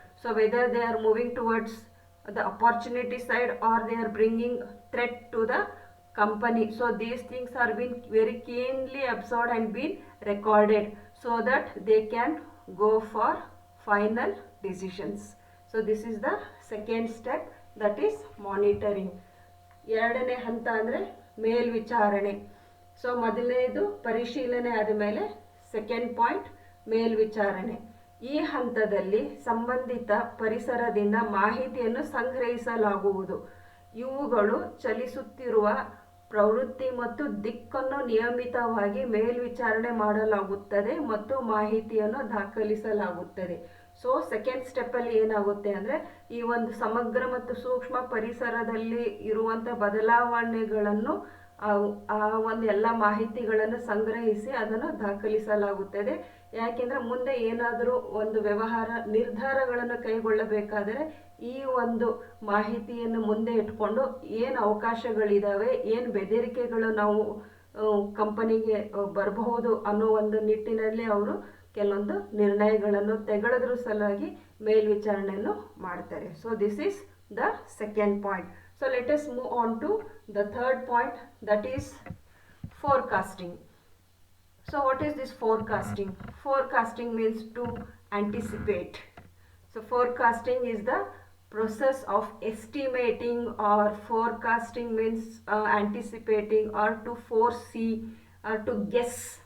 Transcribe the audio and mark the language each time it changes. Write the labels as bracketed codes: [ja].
[en] So whether they are moving towards the opportunity side or they are bringing threat to the company. So these things are being very keenly observed and being recorded so that they can go for final decisions. So this is the second step, that is monitoring. [kn] ಎರಡನೇ ಹಂತ ಅಂದರೆ ಮೇಲ್ವಿಚಾರಣೆ. So ಮೊದಲನೇದು ಪರಿಶೀಲನೆ ಆದಮೇಲೆ second point ಮೇಲ್ವಿಚಾರಣೆ. ಈ ಹಂತದಲ್ಲಿ ಸಂಬಂಧಿತ ಪರಿಸರದಿಂದ ಮಾಹಿತಿಯನ್ನು ಸಂಗ್ರಹಿಸಲಾಗುವುದು. ಇವುಗಳು ಚಲಿಸುತ್ತಿರುವ ಪ್ರವೃತ್ತಿ ಮತ್ತು ದಿಕ್ಕನ್ನು ನಿಯಮಿತವಾಗಿ ಮೇಲ್ವಿಚಾರಣೆ ಮಾಡಲಾಗುತ್ತದೆ ಮತ್ತು ಮಾಹಿತಿಯನ್ನು ದಾಖಲಿಸಲಾಗುತ್ತದೆ. ಸೊ ಸೆಕೆಂಡ್ ಸ್ಟೆಪ್ಪಲ್ಲಿ ಏನಾಗುತ್ತೆ ಅಂದರೆ ಈ ಒಂದು ಸಮಗ್ರ ಮತ್ತು ಸೂಕ್ಷ್ಮ ಪರಿಸರದಲ್ಲಿ ಇರುವಂಥ ಬದಲಾವಣೆಗಳನ್ನು ಆ ಒಂದು ಎಲ್ಲ ಮಾಹಿತಿಗಳನ್ನು ಸಂಗ್ರಹಿಸಿ ಅದನ್ನು ದಾಖಲಿಸಲಾಗುತ್ತದೆ. ಯಾಕೆಂದರೆ ಮುಂದೆ ಏನಾದರೂ ಒಂದು ವ್ಯವಹಾರ ನಿರ್ಧಾರಗಳನ್ನು ಕೈಗೊಳ್ಳಬೇಕಾದರೆ ಈ ಒಂದು ಮಾಹಿತಿಯನ್ನು ಮುಂದೆ ಇಟ್ಕೊಂಡು ಏನು ಅವಕಾಶಗಳಿದ್ದಾವೆ, ಏನು ಬೆದರಿಕೆಗಳು ನಾವು ಕಂಪನಿಗೆ ಬರಬಹುದು ಅನ್ನೋ ಒಂದು ನಿಟ್ಟಿನಲ್ಲಿ ಅವರು ಕೆಲವೊಂದು ನಿರ್ಣಯಗಳನ್ನು ತೆಗೆದುದ್ರ ಸಲುವಾಗಿ ಮೇಲ್ವಿಚಾರಣೆಯನ್ನು ಮಾಡ್ತಾರೆ. [en] So this is the second point. So let us move on to the third point, that is forecasting. So what is this forecasting? Forecasting means to anticipate. So forecasting is the process of estimating, or forecasting means anticipating or to foresee or to guess.